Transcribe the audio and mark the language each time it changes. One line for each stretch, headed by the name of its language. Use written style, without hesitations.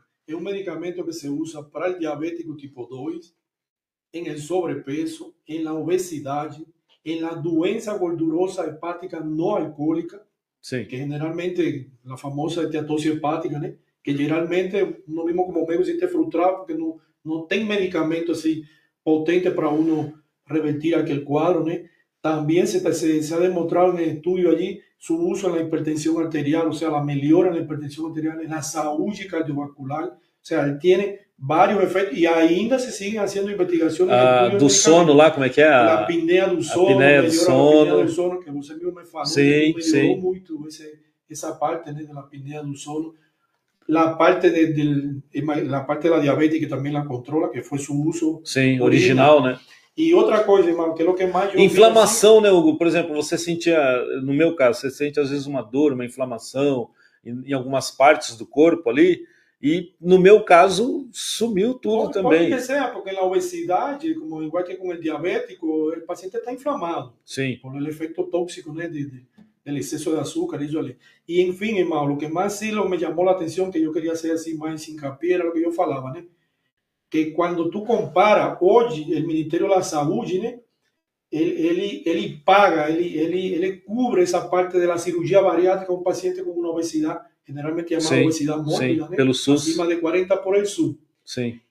Portuguese: É um medicamento que se usa para o diabético tipo 2, em
Spanish: el sobrepeso,
Portuguese: em la obesidade, em la doença gordurosa hepática não alcoólica, Sim. que generalmente, a famosa esteatose hepática, né? Que geralmente
Spanish: uno mismo como médico se siente frustrado porque
Portuguese: não tem medicamento assim potente para uno revertir aquele quadro, né?
Spanish: También se ha demostrado en el estudio allí su uso en la hipertensión arterial, o sea, la mejora en la hipertensión arterial, en la salud cardiovascular, o sea, él tiene varios efectos y ainda se siguen haciendo investigaciones.
Portuguese: Do sono lá, como é que é? La apneia do sono, apneia do sono, que você mesmo me falou, sim, melhorou muito essa parte, né, da apneia do sono.
Spanish: La parte la parte de la diabetes que también la controla, que fue su uso.
Portuguese: Sim, original, né? E outra coisa, irmão, que é o que mais... Inflamação, né, Hugo? Por exemplo, você sentia, no meu caso, você sente às vezes uma dor, uma inflamação em algumas partes do corpo ali, e no meu caso, sumiu tudo também. Pode ser, porque na obesidade, como igual que com o diabético, o paciente está inflamado. Sim.
Spanish: Por el efecto tóxico, né, del exceso de azúcar,
Portuguese: isso ali. E, enfim, irmão, o que mais sí me chamou a atenção, que eu queria hacer assim mais hincapié, era o que eu falava, né? Que quando
Spanish: tú comparas hoy el Ministerio de la Salud, ¿no? Él paga, él cubre esa parte de la cirugía bariátrica a un paciente con una obesidad, generalmente llamada obesidad mórbida, ¿no?
Portuguese: Pelo SUS. Acima de 40
Spanish: por el SUS. Sí.